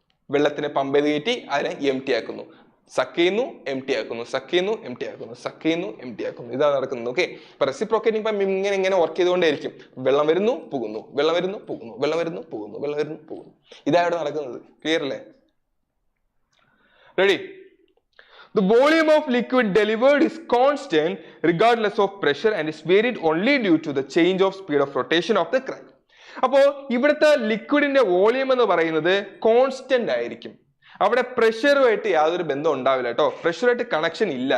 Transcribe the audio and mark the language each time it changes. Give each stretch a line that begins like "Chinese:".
Malayalam: വെള്ളത്തിനെ പമ്പ് ചെയ്ത് കയറ്റി അതിനെ എംറ്റി ആക്കുന്നു. സക്ക് ചെയ്യുന്നു, എംറ്റി ആക്കുന്നു, സക്ക് ചെയ്യുന്നു, എംറ്റി ആക്കുന്നു, സക്ക് ചെയ്യുന്നു, എംറ്റി ആക്കുന്നു. ഇതാണ് നടക്കുന്നത്. ഓക്കെ, അപ്പൊ റെസിപ്രോക്കേറ്റിംഗ് പമ്പ് ഇങ്ങനെ വർക്ക് ചെയ്തുകൊണ്ടേയിരിക്കും. വെള്ളം വരുന്നു, പോകുന്നു, വെള്ളം വരുന്നു, പോകുന്നു, വെള്ളം വരുന്നു, പോകുന്നു, വെള്ളം വരുന്നു, പോകുന്നു. ഇതാണ് നടക്കുന്നത്. ക്ലിയർ അല്ലേ? Ready?
English: The volume of liquid delivered is constant regardless of pressure and is varied only due to the change of speed of rotation of the crank.
Malayalam: അപ്പോൾ ഇവിടുത്തെ ലിക്വിഡിന്റെ വോളിയം എന്ന് പറയുന്നത് കോൺസ്റ്റന്റ് ആയിരിക്കും. അവിടെ പ്രഷറുമായിട്ട് യാതൊരു ബന്ധം ഉണ്ടാവില്ല കേട്ടോ. പ്രഷറുമായിട്ട് കണക്ഷൻ ഇല്ല.